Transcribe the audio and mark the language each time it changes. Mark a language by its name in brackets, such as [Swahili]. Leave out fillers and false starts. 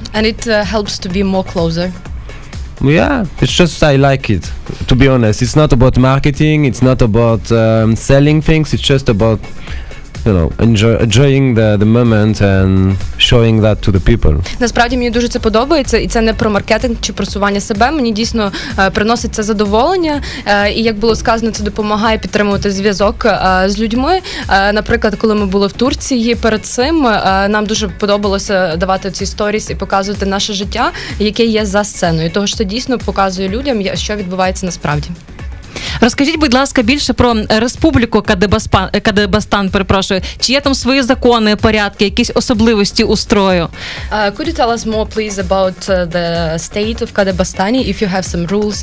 [English] And it helps to be more closer. Yeah, it's just I like it, to be honest. It's not about marketing, it's not about selling things, it's just about enjoying the moment and showing that to the people. [Ukrainian] Насправді мені дуже це подобається, і це не про маркетинг чи просування себе. Мені дійсно приносить це задоволення, і як було сказано, це допомагає підтримувати зв'язок з людьми. Наприклад, коли ми були в Турції, перед цим нам дуже подобалося давати ці сторіс і показувати наше життя, яке є за сценою. Тому що це дійсно показує людям, що відбувається насправді. Розкажіть, будь ласка, більше про республіку Kadebostany, перепрошую. Чи є там свої закони, порядки, якісь особливості устрою? [English] Could you tell us more, please, about the state of Kadebostany, if you have some rules,